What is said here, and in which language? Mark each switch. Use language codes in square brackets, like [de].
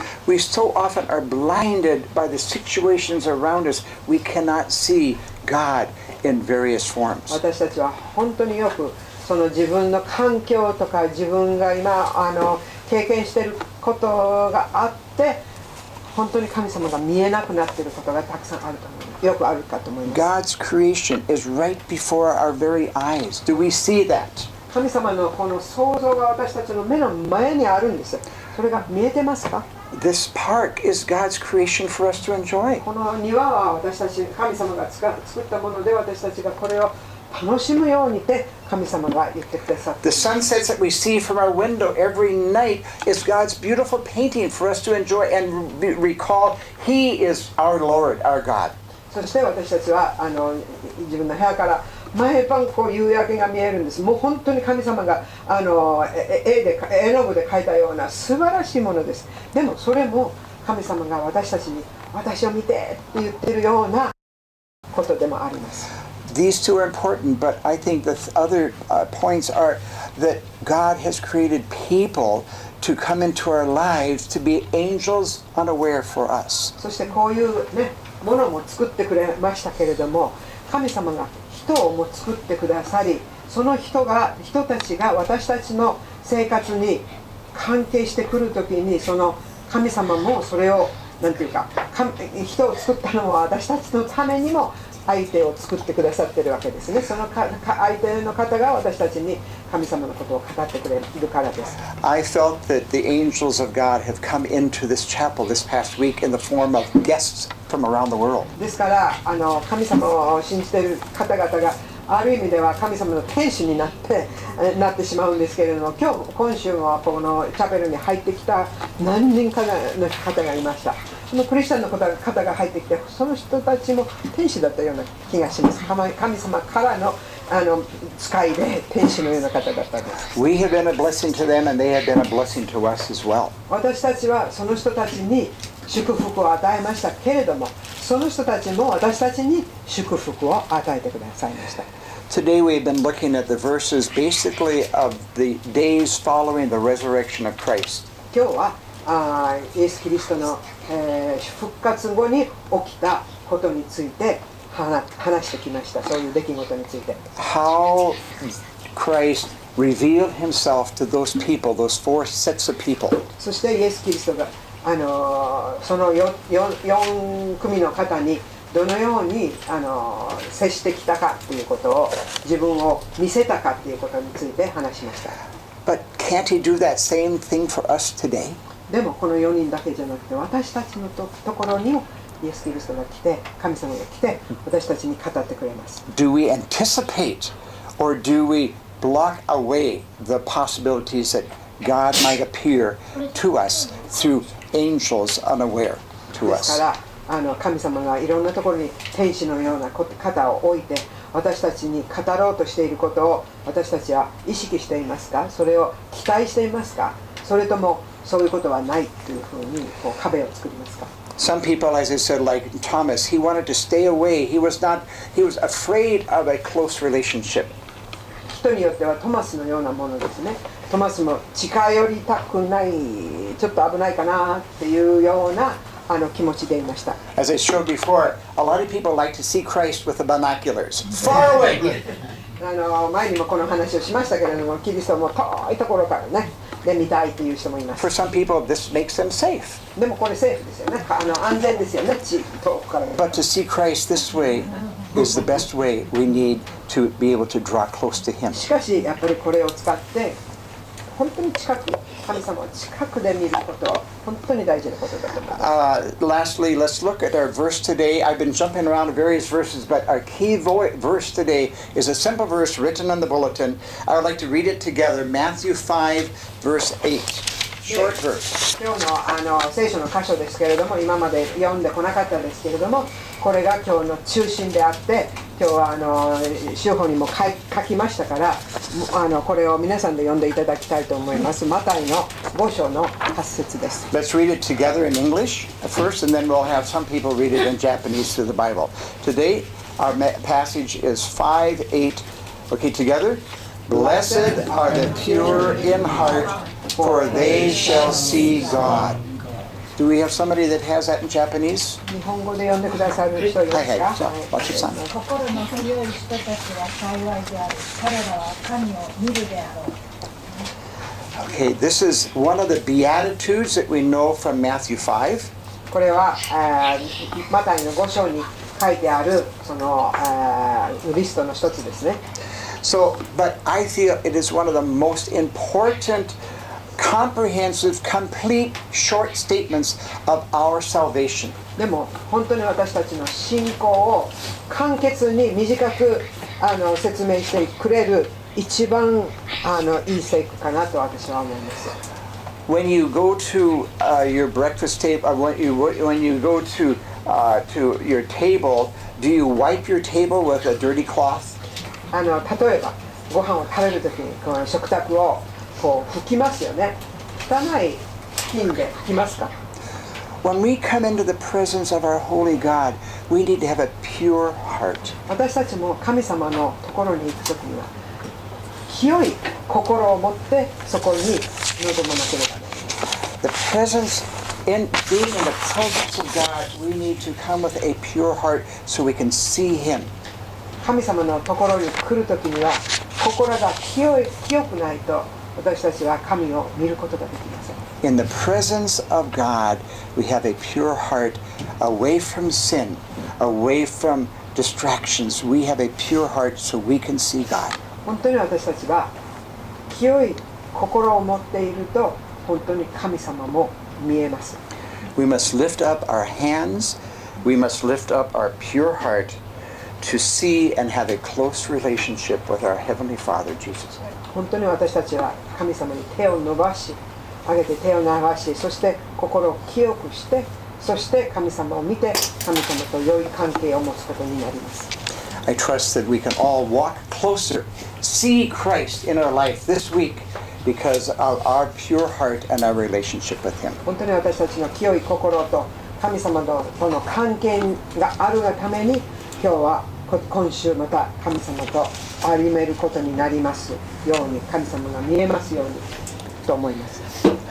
[en] We so often are blinded by the situations around us. We cannot see God in various forms. [ja] 私たちは本当によく自分の環境とか自分が今経験していることがあって本当に神様が見えなくなっていることがたくさんあると思います。よくあるかと思います。 [en] God's creation is right before our very eyes. Do we see that? [ja] 神様のこの創造が私たちの目の前にあるんです。それが見えてますか？ [en] This park is God's creation for us to enjoy. [ja] この庭は私たち神様が作ったもので私たちがこれを楽しむようにって神様が言ってくださって [en] The sunsets that we see from our window every night is God's beautiful painting for us to enjoy and recall He is our Lord, our God. [ja] そして私たちは自分の部屋から毎晩こう夕焼けが見えるんです。もう本当に神様が絵の具で描いたような素晴らしいものです。でもそれも神様が私たちに私を見てって言ってるようなことでもあります。 [en] These two are important, but I think the other points are that God has created people to come into our lives to be angels unaware for us. [ja] そしてこういうねものも作ってくれましたけれども、神様が人をも作ってくださり、その人たちが私たちの生活に関係してくるときにその神様もそれをなんていうか、人を作ったのは私たちのためにも相手を作ってくださってるわけですね。その相手の方が私たちに神様のことを語ってくれるからです。 [en] I felt that the angels of God have come into this chapel this past week in the form of guests from around the world. [ja] ですから神様を信じている方々がある意味では神様の天使になってしまうんですけれども、今週はこのチャペルに入ってきた何人かの方がいました。そのクリスチャンの方が入ってきて、その人たちも天使だったような気がします。神様からの使いで天使のような方だったんです。 [en] We have been a blessing to them, and they have been a blessing to us as well. [ja] 私たちはその人たちに祝福を与えましたけれども、その人たちも私たちに祝福を与えてくださいました。 [en] Today we've been looking at the verses basically of the days following the resurrection of Christ. [ja] 今日はイエス・キリストの、復活後に起きたことについて話してきました。そういう出来事について。 [en] How Christ revealed himself to those people, those four sets of people. [ja] そしてイエス・キリストがその 4組の方にどのように接してきたかということを、自分を見せたかということについて話しました。 [en] But can't he do that same thing for us today? [ja] でもこの4人だけじゃなくて、私たちのところにもイエス・キリストが来て、神様が来て私たちに語ってくれます。 [en] Do we anticipate or do we block away the possibilities that God might appear to us through angels unaware to [ja] ですか [en] us? [ja] ら神様がいろんなところに天使のような方を置いて私たちに語ろうとしていることを私たちは意識していますか？それを期待していますか？それともそういうことはないというふうに壁を作りますか？ [en] Some people, as I said, like Thomas, he wanted to stay away. He was afraid of a close relationship. [ja] 人によってはトマスのようなものですね。トマスも近寄りたくない、ちょっと危ないかなっていうような気持ちでいました。 [en] As I showed before, a lot of people like to see Christ with the binoculars, far away. [ja] 前にもこの話をしましたけれども、キリストも遠いところからね、で見たいという人もいます。 [en] For some people, this makes them safe. [ja] でもこれセーフですよね。安全ですよね。遠くから。 [en] But to see Christ this way is the best way we need to be able to draw close to Him. [ja] しかしやっぱりこれを使って本当に近く、神様を近くで見ることは本当に大事なことだと思います。 [en] Lastly, let's look at our verse today. I've been jumping around various verses, but our key verse today is a simple verse written on the bulletin. I would like to read it together. Matthew 5, verse 8. Short verse. [ja] 今日の聖書の箇所ですけれども、今まで読んでこなかったですけれども、これが今日の中心であって、今日は週報にも書きましたから、これを皆さんで読んでいただきたいと思います。マタイの5章の8節です。 [en] Let's read it together in English first, and then we'll have some people read it in Japanese through the Bible. Today, our passage is 5:8. Okay, together. Blessed are the pure in heart, for they shall see God. Do we have somebody that has that in Japanese? [ja] 日本語で読んでくださる人いますか？はいはい、じゃあ、わちさん。心の清い人たちは幸いである。彼らは神を見るであろう。 [en] Okay, this is one of the Beatitudes that we know from Matthew 5. [ja] これはマタイの5章に書いてあるそのリストの一つですね。 [en] So, but I feel it is one of the most important, comprehensive, complete, short statements of our salvation. [ja] でも本当に私たちの信仰を簡潔に短く説明してくれる一番いい聖句かなと私は思います。 [en] When you go to your breakfast table, when you go to your table, do you wipe your table with a dirty cloth? [ja] 例えばご飯を食べるときにこの食卓をこう拭きますよね。汚い布巾で拭きますか？ [en] When we come into the presence of our holy God, we need to have a pure heart. [ja] 私たちも神様のところに行くときには清い心を持ってそこに臨まなければなりません。 [en] The presence, being in the presence of God, we need to come with a pure heart so we can see Him. [ja] 神様のところに来るときには心が清くないと私たちは神を見ることができません。 [en] In the presence of God, we have a pure heart, away from sin, away from distractions. We have a pure heart so we can see God. [ja] 本当に私たちが清い心を持っていると本当に神様も見えます。 [en] We must lift up our hands. We must lift up our pure heart to see and have a close relationship with our Heavenly Father, Jesus. [ja] 本当に私たちは神様に手を伸ばし、上げて手を伸ばし、そして心を清くして、そして神様を見て神様と良い関係を持つことになります。 [en] I trust that we can all walk closer, see Christ in our life this week because of our pure heart and our relationship with Him. [ja] 本当に私たちの清い心と神様との関係があるがために今日は今週また神様と歩めることになりますように、神様が見えますようにと思います。